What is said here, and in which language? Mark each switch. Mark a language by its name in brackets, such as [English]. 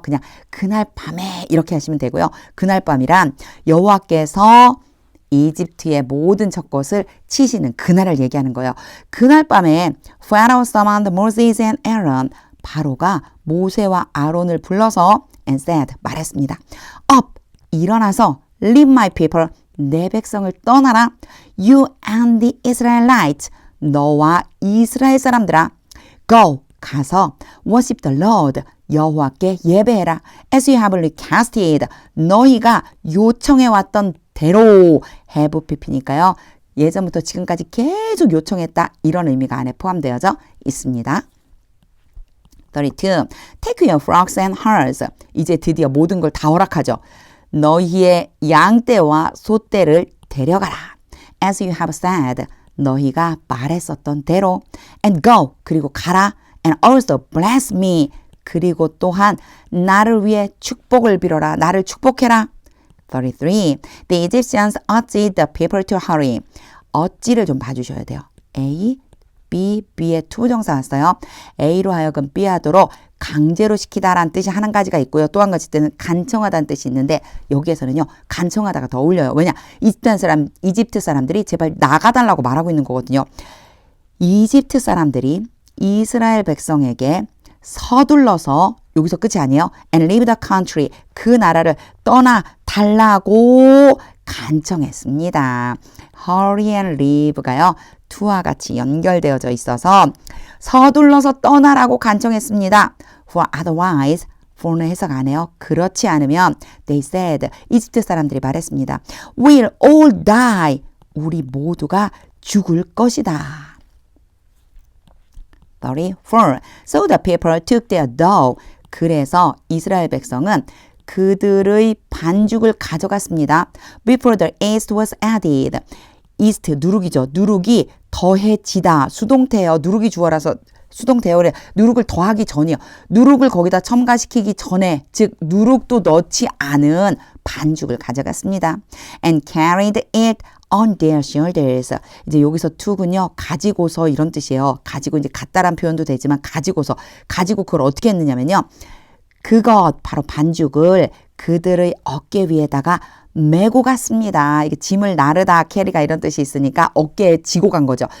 [Korean] 그냥 그날 밤에 이렇게 하시면 되고요. 그날 밤이란 여호와께서 이집트의 모든 첫 것을 치시는 그날을 얘기하는 거예요. 그날 밤에 [English] Pharaoh summoned Moses and Aaron [Korean] 바로가 모세와 아론을 불러서 [English] and said [Korean] 말했습니다. [English] Up [Korean] 일어나서 [English] leave my people [Korean] 내 백성을 떠나라. [English] You and the Israelites [Korean] 너와 이스라엘 사람들아 [English] go [Korean] 가서 [English] worship the Lord [Korean] 여호와께 예배해라. [English] As you have requested [Korean] 너희가 요청해왔던 대로 [English] have pp니까요. [Korean] 예전부터 지금까지 계속 요청했다 이런 의미가 안에 포함되어져 있습니다. 32. [English] Take your flocks and herds [Korean] 이제 드디어 모든 걸 다 허락하죠. 너희의 양떼와 소떼를 데려가라. [English] As you have said [Korean] 너희가 말했었던 대로 [English] and go [Korean] 그리고 가라 [English] and also bless me [Korean] 그리고 또한 나를 위해 축복을 빌어라. 나를 축복해라. 33. [English] The Egyptians urged the people to hurry. [Korean] 어찌를 좀 봐주셔야 돼요. A, B, B의 투부정사 왔어요. A로 하여금 B 하도록 강제로 시키다라는 뜻이 한 가지가 있고요. 또 한 가지 때는 간청하다는 뜻이 있는데 여기에서는요. 간청하다가 더 어울려요. 왜냐? 이집트 사람들이 제발 나가달라고 말하고 있는 거거든요. 이집트 사람들이 이스라엘 백성에게 서둘러서 여기서 끝이 아니에요. [English] And leave the country [Korean] 그 나라를 떠나 달라고 간청했습니다. [English] Hurry and leave가요. [Korean] to와 같이 연결되어져 있어서 서둘러서 떠나라고 간청했습니다. [English] For otherwise, [Korean] for는 해석 안 해요. 그렇지 않으면 [English] they said, [Korean] 이집트 사람들이 말했습니다. [English] We'll all die. [Korean] 우리 모두가 죽을 것이다. 34. [English] So the people took their dough. [Korean] 그래서 이스라엘 백성은 그들의 반죽을 가져갔습니다. [English] Before the yeast was added. [Korean] east 누룩이죠. 누룩이 더해지다. 수동태예요. 누룩이 주어라서 수동태어래. 누룩을 더하기 전이요. 누룩을 거기다 첨가시키기 전에 즉 누룩도 넣지 않은 반죽을 가져갔습니다. [English] And carried it on their shoulders. [Korean] 이제 여기서 to군요. 가지고서 이런 뜻이에요. 가지고 이제 갖다란 표현도 되지만 가지고서 가지고 그걸 어떻게 했느냐면요. 그것 바로 반죽을 그들의 어깨 위에다가 메고 갔습니다. 이게 짐을 나르다 캐리가 이런 뜻이 있으니까 어깨에 지고 간 거죠.